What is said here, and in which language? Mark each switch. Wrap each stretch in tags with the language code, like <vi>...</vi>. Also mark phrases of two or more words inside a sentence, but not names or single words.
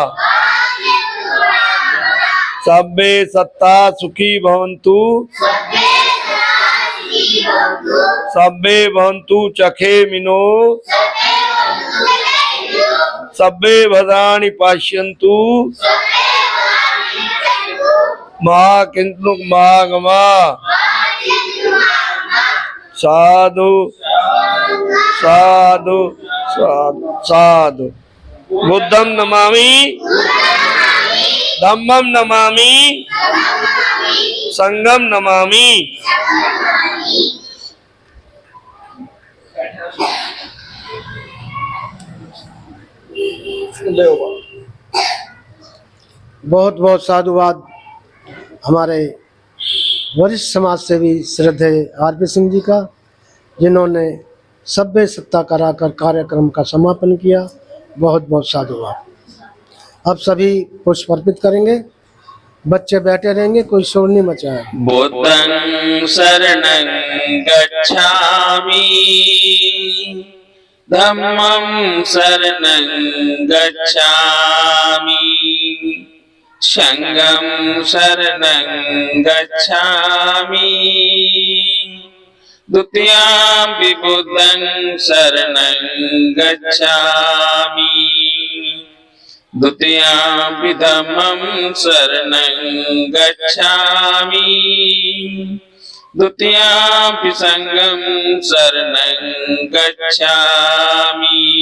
<pi>सब्बे सत्ता सुखी भवन्तु, सब्बे भवन्तु चखे मिनो, सब्बे भद्राणि पाश्यन्तु, महाकिंतु महागमा। साधु साधु साधु साधु। बुद्धं नमामि, धम्मं नमामि, संघं नमामि।</pi> <hi>बहुत बहुत साधुवाद हमारे वरिष्ठ समाज सेवी श्रद्धेय आरपी सिंह जी का, जिन्होंने सभ्य सत्ता कराकर कार्यक्रम का समापन किया। बहुत बहुत साधुवाद। अब सभी पुष्प अर्पित करेंगे। बच्चे बैठे रहेंगे, कोई शोर नहीं मचाए।</hi> <pi>बुद्धं शरणं गच्छामि, धम्मं शरणं गच्छामि, संघं शरणं गच्छामि, द्वितीयंपि बुद्धं शरणं गच्छामि, द्वितीयंपि धम्मं शरणं गच्छामि, द्वितीयंपि संघं शरणं गच्छामि,</pi>